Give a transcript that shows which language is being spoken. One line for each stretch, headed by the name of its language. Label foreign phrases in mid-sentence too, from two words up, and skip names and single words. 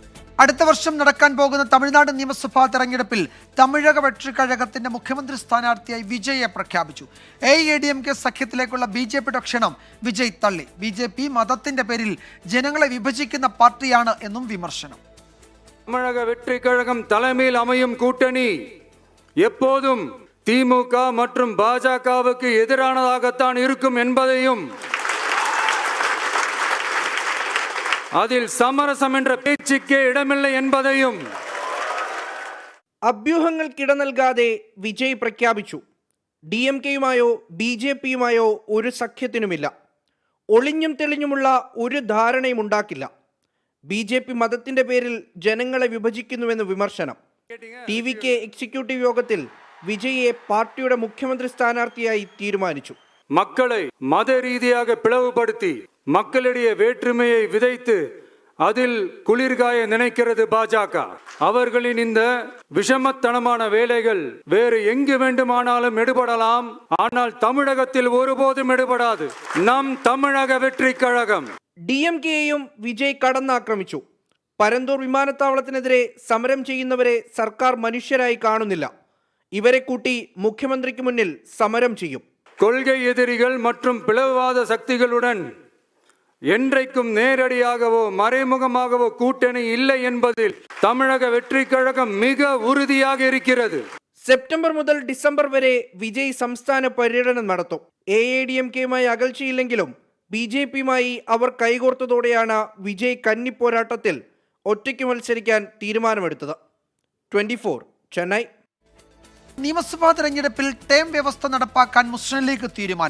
Malayalam: അടുത്ത വർഷം നടക്കാൻ പോകുന്ന തമിഴ്നാട് നിയമസഭാ തെരഞ്ഞെടുപ്പിൽ തമിഴക വെട്രിക്കഴകത്തിന്റെ മുഖ്യമന്ത്രി സ്ഥാനാർത്ഥിയായി വിജയെ പ്രഖ്യാപിച്ചു. AIADMK സഖ്യത്തിലേക്കുള്ള BJPയുടെ ക്ഷണം വിജയ് തള്ളി. BJP മതത്തിന്റെ പേരിൽ ജനങ്ങളെ വിഭജിക്കുന്ന പാർട്ടിയാണ് എന്നും വിമർശനം.
Tamil: தமிழக வெற்றி கழகம் தலைமையில் அமையும் கூட்டணி எப்போதும் திமுக மற்றும் பாஜகவுக்கு எதிரானதாகத்தான் இருக்கும் என்பதையும் அதில் சமரசம் என்ற பேச்சுக்கு இடமில்லை என்பதும்
Malayalam: അഭ്യൂഹങ്ങൾക്കിട നൽകാതെ വിജയ് പ്രഖ്യാപിച്ചു. DMKയുമായോ BJPയുമായോ ഒരു സഖ്യത്തിനുമില്ല. ഒളിഞ്ഞും തെളിഞ്ഞുമുള്ള ഒരു ധാരണയും ഉണ്ടാക്കില്ല. BJP മതത്തിന്റെ പേരിൽ ജനങ്ങളെ വിഭജിക്കുന്നുവെന്ന് വിമർശനം. TVK എക്സിക്യൂട്ടീവ് യോഗത്തിൽ വിജയെ പാർട്ടിയുടെ മുഖ്യമന്ത്രി സ്ഥാനാർത്ഥിയായി തീരുമാനിച്ചു.
Tamil: மக்களை மதரீதியாக பிளவுபடுத்தி மக்களிடையே வேற்றுமையை விதைத்து அதில் குளிர்காய நினைக்கிறது பாஜக. அவர்களின் இந்த விஷமத்தனமான வேலைகள் வேறு எங்கு வேண்டுமானாலும் எடுபடலாம், ஆனால் தமிழகத்தில் ஒருபோதும் எடுபடாது. நம் தமிழக வெற்றி கழகம்.
Malayalam: DMKയെയും വിജയ് കടന്നാക്രമിച്ചു. പരന്തൂർ വിമാനത്താവളത്തിനെതിരെ സമരം ചെയ്യുന്നവരെ സർക്കാർ മനുഷ്യരായി കാണുന്നില്ല. ഇവരെ കൂട്ടി മുഖ്യമന്ത്രിക്ക് മുന്നിൽ സമരം ചെയ്യും.
Tamil: கொள்கை எதிரிகள் மற்றும் பிளவுவாத சக்திகளுடன் என்றைக்கும் நேரடியாகவோ மறைமுகமாகவோ கூட்டணி இல்லை என்பதில் தமிழக வெற்றி கழகம் மிக உறுதியாக இருக்கிறது.
Malayalam: സെപ്റ്റംബർ മുതൽ ഡിസംബർ വരെ വിജയ് സംസ്ഥാന പര്യടനം നടത്തും. AIADMKയുമായി അകൽച്ചയില്ലെങ്കിലും BJPയുമായി അവർ കൈകോർത്തതോടെയാണ് വിജയ് കന്നിപ്പോരാട്ടത്തിൽ ഒറ്റയ്ക്ക് മത്സരിക്കാൻ തീരുമാനമെടുത്തത്. 24 ചെന്നൈ. നിയമസഭാ തെരഞ്ഞെടുപ്പിൽ ടേം വ്യവസ്ഥ നടപ്പാക്കാൻ മുസ്ലിം ലീഗ് തീരുമാനം.